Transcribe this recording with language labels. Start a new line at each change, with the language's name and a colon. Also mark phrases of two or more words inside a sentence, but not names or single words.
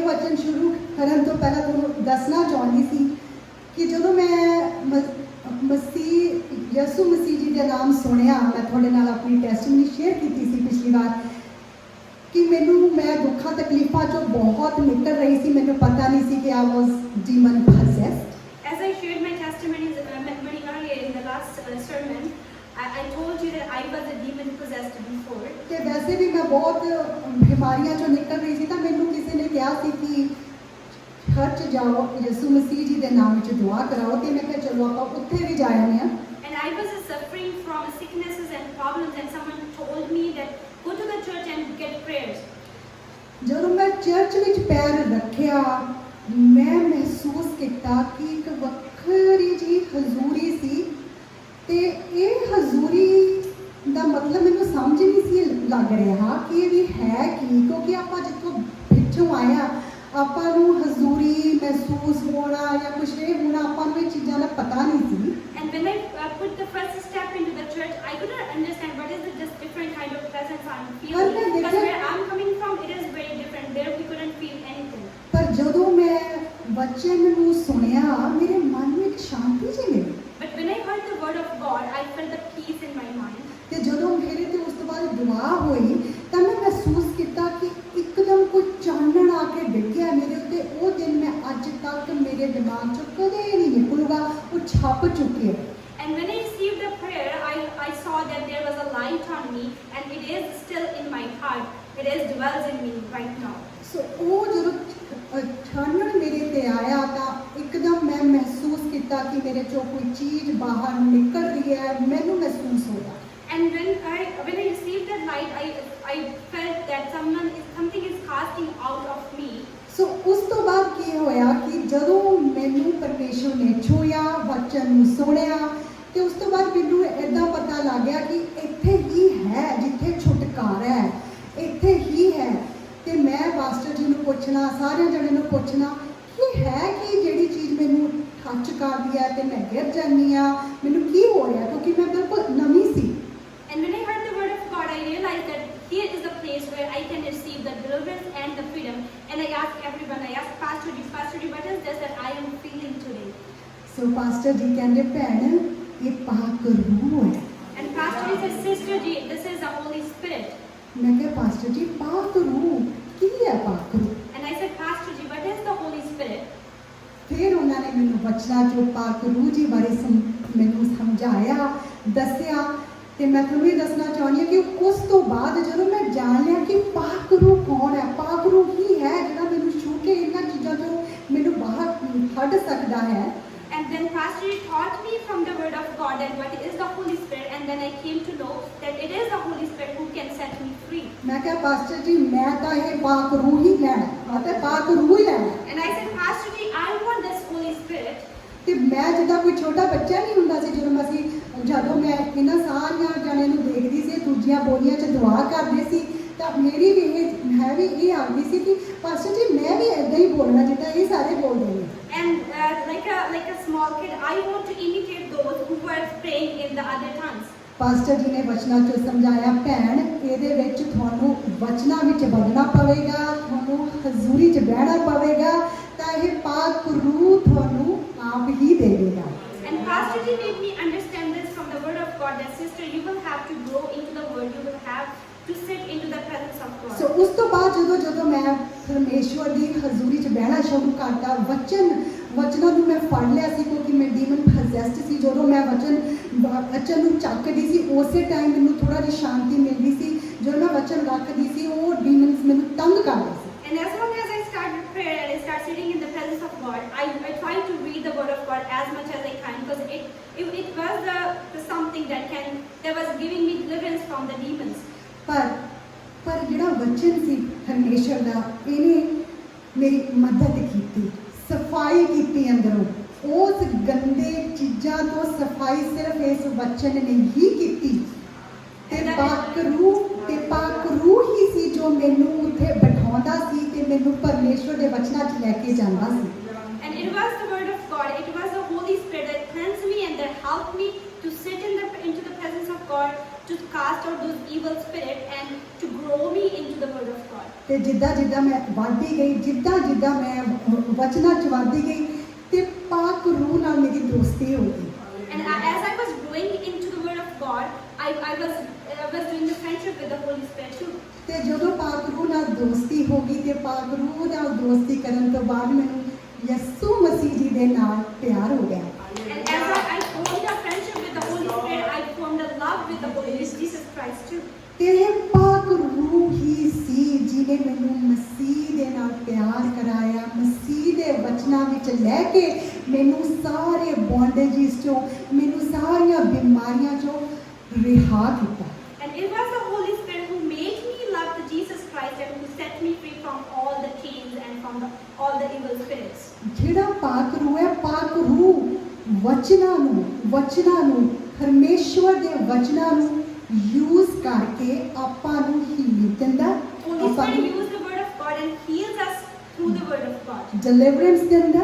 Punjabi: ਵਚਨ ਸ਼ੁਰੂ ਕਰਨ ਤੋਂ ਪਹਿਲਾਂ ਤੁਹਾਨੂੰ ਦੱਸਣਾ ਚਾਹੁੰਦੀ ਸੀ ਕਿ ਜਦੋਂ ਮੈਂ ਮਸੀਹ ਯਿਸੂ ਮਸੀਹ ਜੀ ਦਾ ਨਾਮ ਸੁਣਿਆ, ਮੈਂ ਤੁਹਾਡੇ ਨਾਲ ਆਪਣੀ
English: testimony share
Punjabi: ਕੀਤੀ ਸੀ ਪਿਛਲੀ ਵਾਰ ਕਿ ਮੈਂ ਦੁੱਖਾਂ ਤਕਲੀਫਾਂ ਚੋਂ ਬਹੁਤ ਨਿਕਲ ਰਹੀ ਸੀ। ਮੈਨੂੰ ਪਤਾ ਨਹੀਂ ਸੀ ਕਿ
English: I was demon possessed. As I shared my testimony earlier in the last sermon, I told you that I was a demon possessed before.
Punjabi: ਤੇ ਵੈਸੇ ਵੀ ਮੈਂ ਬਹੁਤ ਬਿਮਾਰੀਆਂ ਚੋਂ ਨਿਕਲ ਰਹੀ ਸੀ ਤਾਂ ਮੈਨੂੰ ਕਿਸੇ ਨੇ ਕਿਹਾ ਸੀ ਕਿ ਚਰਚ ਜਾਓ, ਯਿਸੂ ਮਸੀਹ ਜੀ ਦੇ ਨਾਮ ਵਿੱਚ ਦੁਆ ਕਰਾਓ ਤੇ ਮੈਂ ਕਿਹਾ ਚਲੋ ਆਪਾਂ ਉੱਥੇ ਵੀ ਜਾ ਆਉਂਦੇ ਹਾਂ।
English: And I was suffering from sicknesses and problems, and someone told me that go to the church and get prayers.
Punjabi: ਜਦੋਂ ਮੈਂ ਚਰਚ ਵਿੱਚ ਪੈਰ ਰੱਖਿਆ, ਮੈਂ ਮਹਿਸੂਸ ਕੀਤਾ ਕਿ ਇੱਕ ਵੱਖਰੀ ਜੀ ਹਜ਼ੂਰੀ ਸੀ ਤੇ ਇਹ ਹਜ਼ੂਰੀ ਦਾ ਮਤਲਬ ਮੈਨੂੰ ਸਮਝ ਨਹੀਂ ਸੀ ਲੱਗ ਰਿਹਾ ਕਿ ਇਹ ਵੀ ਹੈ ਕੀ, ਕਿਉਂਕਿ ਆਪਾਂ ਜਿੱਥੋਂ ਪਿੱਛੋਂ ਆਏ ਹਾਂ ਆਪਾਂ ਨੂੰ ਹਜ਼ੂਰੀ ਮਹਿਸੂਸ ਹੋਣਾ ਜਾਂ ਕੁਛ ਇਹ ਹੋਣਾ, ਆਪਾਂ ਨੂੰ ਇਹ ਚੀਜ਼ਾਂ ਦਾ ਪਤਾ ਨਹੀਂ ਸੀ।
English: And when I put the first step into the church, I could not understand what is the just different kind of presence I'm feeling. Because where I'm coming from, it is very different. There we couldn't feel anything.
Punjabi: ਪਰ ਜਦੋਂ ਮੈਂ ਵਚਨ ਨੂੰ ਸੁਣਿਆ, ਮੇਰੇ ਮਨ ਵਿੱਚ ਸ਼ਾਂਤੀ ਜਿਹੀ ਮਿਲੀ।
English: But when I heard the word of God, I felt the peace in my mind.
Punjabi: ਤੇ ਜਦੋਂ ਮੇਰੇ ਤੇ ਉਸ ਤੋਂ ਬਾਅਦ ਦੁਆ ਹੋਈ ਤਾਂ ਮੈਂ ਮਹਿਸੂਸ ਕੀਤਾ ਕਿ ਇੱਕਦਮ ਕੋਈ ਚਾਨਣ ਆ ਕੇ ਡਿੱਗਿਆ ਮੇਰੇ ਉੱਤੇ। ਉਹ ਦਿਨ ਮੈਂ ਅੱਜ ਤੱਕ ਮੇਰੇ ਦਿਮਾਗ 'ਚੋਂ ਕਦੇ ਨਹੀਂ ਨਿਕਲੂਗਾ, ਉਹ ਛਪ ਚੁੱਕਿਆ।
English: And when I received the prayer, I saw that there was a light on me, and it is still in my heart. It is dwells in me right now.
Punjabi: ਸੋ ਉਹ ਜਦੋਂ ਚਾਨਣ ਮੇਰੇ ਤੇ ਆਇਆ ਤਾਂ ਇੱਕਦਮ ਮੈਂ ਮਹਿਸੂਸ ਕੀਤਾ ਕਿ ਮੇਰੇ 'ਚੋਂ ਕੋਈ ਚੀਜ਼ ਬਾਹਰ ਨਿਕਲ ਰਹੀ ਹੈ, ਮੈਨੂੰ ਮਹਿਸੂਸ ਹੋਇਆ।
English: And when I received that light, I felt that something is casting out of me.
Punjabi: ਸੋ ਉਸ ਤੋਂ ਬਾਅਦ ਕੀ ਹੋਇਆ ਕਿ ਜਦੋਂ ਮੈਨੂੰ ਪਰਮੇਸ਼ਰ ਨੇ ਛੂਇਆ, ਵਚਨ ਨੂੰ ਸੁਣਿਆ ਤੇ ਉਸ ਤੋਂ ਬਾਅਦ ਮੈਨੂੰ ਇੱਦਾਂ ਪਤਾ ਲੱਗ ਗਿਆ ਕਿ ਇੱਥੇ ਹੀ ਹੈ ਜਿੱਥੇ ਛੁਟਕਾਰਾ ਹੈ, ਇੱਥੇ ਹੀ ਹੈ। ਤੇ ਮੈਂ ਪਾਸਟਰ ਜੀ ਨੂੰ ਪੁੱਛਣਾ, ਸਾਰਿਆਂ ਜਣਿਆਂ ਨੂੰ ਪੁੱਛਣਾ ਕਿ ਹੈ ਕਿ ਜਿਹੜੀ ਚੀਜ਼ ਮੈਨੂੰ ਟੱਚ ਕਰਦੀ ਹੈ ਤੇ ਮੈਂ ਗਿਰ ਜਾਂਦੀ ਹਾਂ, ਮੈਨੂੰ ਕੀ ਹੋ ਰਿਹਾ, ਕਿਉਂਕਿ ਮੈਂ ਬਿਲਕੁਲ ਨਵੀਂ ਸੀ।
English: And when I heard the word of God, I realized that here is the place where I can receive the deliverance and the freedom. And I asked everyone, I asked Pastor G, what is this that I am feeling today?
Punjabi: ਸੋ ਪਾਸਟਰ ਜੀ ਕਹਿੰਦੇ ਭੈਣ ਇਹ ਪਾਕ ਰੂਹ ਹੈ।
English: And Pastor G said, Sister G, this is the Holy Spirit.
Punjabi: ਮੈਂ ਕਿਹਾ ਪਾਸਟਰ ਜੀ ਪਾਕ ਰੂਹ ਕੀ ਹੈ? ਪਾਕ ਰੂਹ।
English: And I said, Pastor G, what is the Holy Spirit?
Punjabi: ਫਿਰ ਉਹਨਾਂ ਨੇ ਮੈਨੂੰ ਵਚਨਾਂ ਚੋਂ ਪਾਕ ਰੂਹ ਜੀ ਬਾਰੇ ਮੈਨੂੰ ਸਮਝਾਇਆ, ਦੱਸਿਆ। ਤੇ ਮੈਂ ਤੁਹਾਨੂੰ ਇਹ ਦੱਸਣਾ ਚਾਹੁੰਦੀ ਹਾਂ ਕਿ ਉਸ ਤੋਂ ਬਾਅਦ ਜਦੋਂ ਮੈਂ ਜਾਣ ਲਿਆ ਕਿ ਪਾਕ ਰੂਹ ਕੌਣ ਹੈ, ਪਾਕ ਰੂਹ ਕੀ ਹੈ ਜਿਹੜਾ ਮੈਨੂੰ ਛੂ ਕੇ ਇਹਨਾਂ ਚੀਜ਼ਾਂ ਤੋਂ ਮੈਨੂੰ ਬਾਹਰ ਕੱਢ ਸਕਦਾ ਹੈ।
English: And then Pastor G taught me from the word of God and what is the Holy Spirit, and then I came to know that it is the Holy Spirit who can set me free.
Punjabi: ਮੈਂ ਕਿਹਾ ਪਾਸਟਰ ਜੀ ਮੈਂ ਤਾਂ ਇਹ ਪਾਕ ਰੂਹ ਹੀ ਲੈਣਾ ਅਤੇ ਪਾਕ ਰੂਹ ਹੀ ਲੈਣਾ।
English: And I said, Pastor G, I want this Holy Spirit.
Punjabi: ਤੇ ਮੈਂ ਜਿੱਦਾਂ ਕੋਈ ਛੋਟਾ ਬੱਚਾ ਨਹੀਂ ਹੁੰਦਾ ਸੀ, ਜਦੋਂ ਮੈਂ ਇਹਨਾਂ ਸਾਰੀਆਂ ਜਣਿਆਂ ਨੂੰ ਦੇਖਦੀ ਸੀ, ਦੂਜੀਆਂ ਬੋਲੀਆਂ 'ਚ ਦੁਆ ਕਰਦੇ ਸੀ ਤਾਂ ਮੇਰੀ ਵੀ ਮੈਂ ਵੀ ਇਹ ਆਉਂਦੀ ਸੀ ਕਿ ਪਾਸਟਰ ਜੀ ਮੈਂ ਵੀ ਇੱਦਾਂ ਹੀ ਬੋਲਣਾ ਜਿੱਦਾਂ ਇਹ ਸਾਰੇ ਬੋਲਦੇ ਨੇ।
English: And like a small kid, I want to imitate those who were praying in the other tongues.
Punjabi: ਪਾਸਟਰ ਜੀ ਨੇ ਵਚਨਾਂ 'ਚੋਂ ਸਮਝਾਇਆ ਭੈਣ ਇਹਦੇ ਵਿੱਚ ਤੁਹਾਨੂੰ ਵਚਨਾਂ ਵਿੱਚ ਵਧਣਾ ਪਵੇਗਾ, ਤੁਹਾਨੂੰ ਹਜ਼ੂਰੀ 'ਚ ਬਹਿਣਾ ਪਵੇਗਾ ਤਾਂ ਇਹ ਪਾਕ ਰੂਹ ਤੁਹਾਨੂੰ ਆਪ ਹੀ ਦੇਵੇਗਾ।
English: And Pastor Ji made me understand this from the word of God that sister, you will have to grow into the word, you will have to sit into the presence of God.
Punjabi: ਸੋ ਉਸ ਤੋਂ ਬਾਅਦ ਜਦੋਂ ਮੈਂ ਪਰਮੇਸ਼ਵਰ ਦੀ ਹਜ਼ੂਰੀ 'ਚ ਬਹਿਣਾ ਸ਼ੁਰੂ ਕਰਤਾ, ਵਚਨਾਂ ਨੂੰ ਮੈਂ ਫੜ ਲਿਆ ਸੀ ਕਿਉਂਕਿ ਮੈਂ
English: demon possessed
Punjabi: ਸੀ। ਜਦੋਂ ਮੈਂ ਵਚਨ ਨੂੰ ਚੱਕਦੀ ਸੀ ਉਸੇ ਟਾਈਮ ਮੈਨੂੰ ਥੋੜਾ ਜਿਹੀ ਸ਼ਾਂਤੀ ਮਿਲਦੀ ਸੀ। ਜਦੋਂ ਮੈਂ ਵਚਨ ਰੱਖਦੀ ਸੀ ਉਹ ਡੀਮਨਸ ਮੈਨੂੰ ਤੰਗ ਕਰਦੇ ਸੀ।
English: And as long as I started prayer and I started sitting in the presence of God, I tried to read the word of God as much as I can, because it was the something that was giving me deliverance from the demons.
Punjabi: ਪਰ ਜਿਹੜਾ ਵਚਨ ਸੀ ਪਰਮੇਸ਼ਰ ਦਾ, ਇਹਨੇ ਮੇਰੀ ਮਦਦ ਕੀਤੀ, ਸਫਾਈ ਕੀਤੀ ਅੰਦਰੋਂ। ਉਸ ਗੰਦੇ ਚੀਜ਼ਾਂ ਤੋਂ ਸਫਾਈ ਸਿਰਫ ਇਸ ਵਚਨ ਨੇ ਹੀ ਕੀਤੀ। ਤੇ ਪਾਕ ਰੂਹ ਹੀ ਸੀ ਜੋ ਮੈਨੂੰ ਉੱਥੇ ਬਿਠਾਉਂਦਾ ਸੀ ਤੇ ਮੈਨੂੰ ਪਰਮੇਸ਼ਰ ਦੇ ਵਚਨਾਂ 'ਚ ਲੈ ਕੇ ਜਾਂਦਾ ਸੀ।
English: And it was the word of God, it was the Holy Spirit that cleansed me and that helped me to sit into the presence of God, to cast out those evil spirits and to grow me into the word of God.
Punjabi: ਤੇ ਜਿੱਦਾਂ ਜਿੱਦਾਂ ਮੈਂ ਵੱਧਦੀ ਗਈ, ਜਿੱਦਾਂ ਜਿੱਦਾਂ ਮੈਂ ਵਚਨਾਂ 'ਚ ਵੱਧਦੀ ਗਈ ਤੇ ਪਾਕ ਰੂਹ ਨਾਲ ਮੇਰੀ ਦੋਸਤੀ ਹੋ ਗਈ।
English: And as I was growing into the Word of God, I was doing the friendship with the Holy Spirit too.
Punjabi: ਤੇ ਜਦੋਂ ਪਾਕ ਰੂਹ ਨਾਲ ਦੋਸਤੀ ਹੋ ਗਈ ਤੇ ਪਾਕ ਰੂਹ ਨਾਲ ਦੋਸਤੀ ਕਰਨ ਤੋਂ ਬਾਅਦ ਮੈਨੂੰ ਯਿਸੂ ਮਸੀਹ ਜੀ ਦੇ ਨਾਲ ਪਿਆਰ ਹੋ ਗਿਆ।
English: And as I formed a friendship with the Holy Spirit, I formed a love with the Holy Jesus Christ too.
Punjabi: ਤੇ ਇਹ ਪਾਕ ਰੂਹ ਹੀ ਸੀ ਜਿਹਨੇ ਮੈਨੂੰ ਮਸੀਹ ਦੇ ਨਾਲ ਪਿਆਰ ਕਰਾਇਆ, ਮਸੀਹ ਦੇ ਵਚਨਾਂ ਵਿੱਚ ਲੈ ਕੇ ਮੈਨੂੰ ਸਾਰੇ ਬੌਂਡੇਜਿਸ ਚੋਂ, ਮੈਨੂੰ ਸਾਰੀਆਂ ਬਿਮਾਰੀਆਂ ਚੋਂ ਰਿਹਾ ਕੀਤਾ।
English: And it was the Holy Spirit who made me love the Jesus Christ and who set me free from all the chains and from all the evil spirits.
Punjabi: ਜਿਹੜਾ ਪਾਕ ਰੂਹ ਹੈ, ਪਾਕ ਰੂਹ ਵਚਨਾਂ ਨੂੰ ਪਰਮੇਸ਼ਵਰ ਦੇ ਵਚਨਾਂ ਨੂੰ ਯੂਜ਼ ਕਰਕੇ ਆਪਾਂ ਨੂੰ ਹੀਲ ਦਿੰਦਾ,
English: Holy
Punjabi: ਆਪਾਂ
English: Spirit
Punjabi: ਨੂੰ
English: uses the Word of God and heals us through the Word of God.
Punjabi: ਡਿਲੀਵਰੈਂਸ ਦਿੰਦਾ